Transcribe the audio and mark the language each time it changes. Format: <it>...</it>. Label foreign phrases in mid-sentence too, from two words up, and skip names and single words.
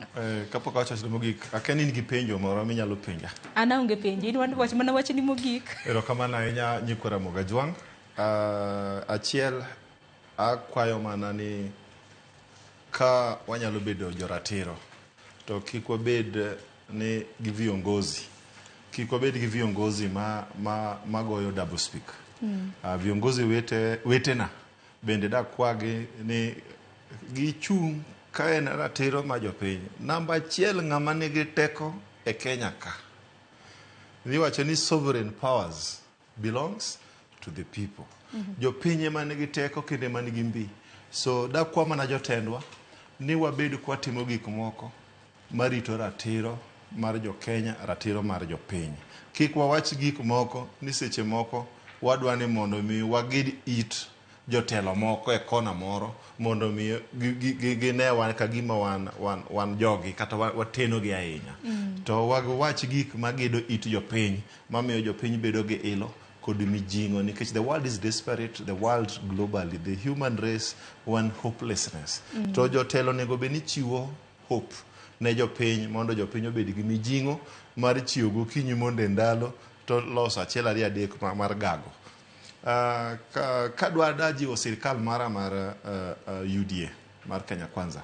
<luo>Kapok wach ni mogik akeni nigi penjo moro minyalo penja. Ana onge penjo in wach mana wach ni mogik. Erokamano ahinya nyikwa Ramogi Ajwang'. Achiel akwayo mana ni ka wanyalo bedo joratiro to kik wabed ni gi viongozi magoyo</luo> <en>double speak.</en> <luo>Viongozi wetena bende dakwagi ni gichung' ka en ratiro ma jopiny. Namba achiel ng'ama nigi teko e Kenya ka iwacho ni</luo> <en>sovereign powers belongs to the people.</en> <luo>Jopiny ema nigi teko kendo ema nigi mbi. So dakwa mana jotendwa ni wabed kwatimo gik moko marito ratiro mar jo Kenya, ratiro mar jopiny. Kik wawach gik moko ni seche moko wadwa ni mondo mi wagid it jotelo moko e kona moro mondo mi ginewa ka gima wan jogi kata wateno gi ahinya. To wach gik magido it jopiny mamiyo jopiny bedo gi ilo kod mijingo nikech</luo> <en>the world is desperate, the world globally, the human race one hopelessness.</en> <luo>To jotelo nego be ni chiwo hope ne jopiny mondo jopiny obed gi mijingo mar chiwo gokinyi mondo ndalo to loso achiel ariyo adek mar gago. Kadwa dajiwo sirikal mara mar UDA mar Kenya Kwanza.</luo>